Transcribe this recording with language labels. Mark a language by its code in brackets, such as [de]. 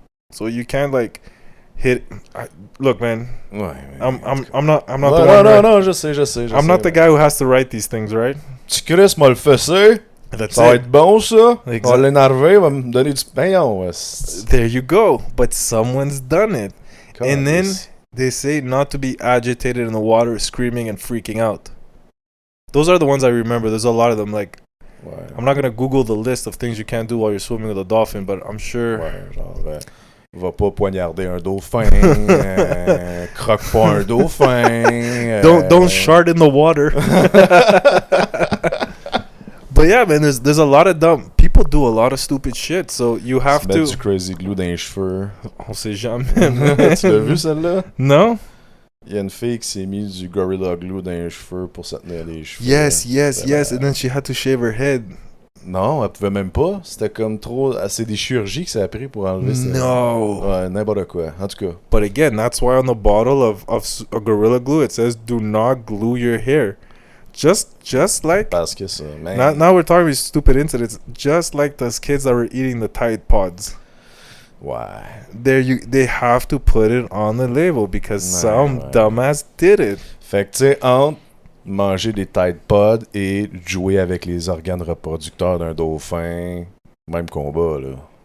[en] So you can't like hit. Look, man. I'm not the one. [fr] Non, je sais. [en] I'm not the guy who has to write these things, right? [fr] Tu crisses m'a le fessé. Ça va être bon, ça. On va l'énerver, va me donner du pain. [en] There you go. But someone's done it. And then they say not to be agitated in the water, screaming and freaking out. Those are the ones I remember. There's a lot of them. Like, I'm not going to Google the list of things you can't do while you're swimming with a dolphin, but I'm sure... [fr] Va pas poignarder un dauphin. Croque pas un dauphin. [en] Don't shard in the water. But yeah, man, there's a lot of dumb people do a lot of stupid shit, so you have [fr] tu [en] to. [fr] mets du crazy glue dans les cheveux. On sait jamais. Tu l'as vu celle-là? [en] No. [fr] Il y a une fille qui s'est mis du Gorilla Glue dans les cheveux pour se tenir les cheveux. [en] Yes. And then she had to shave her head. [fr] Non, elle pouvait même pas. C'était comme trop. C'est des chirurgies que ça a pris pour enlever ça. [en] No. [fr] Ouais, n'importe quoi. En tout cas. [en] But again, that's why on the bottle of a Gorilla Glue it says do not glue your hair. Just like. [fr] Parce que ça, man. [en] Now we're talking about stupid incidents. Just like those kids that were eating the Tide Pods. [fr] Ouais. [en] They have to put it on the label because some dumbass did it. [fr] Fait que tu sais, entre manger des Tide Pods et jouer avec les organes reproducteurs d'un dauphin, même combat là.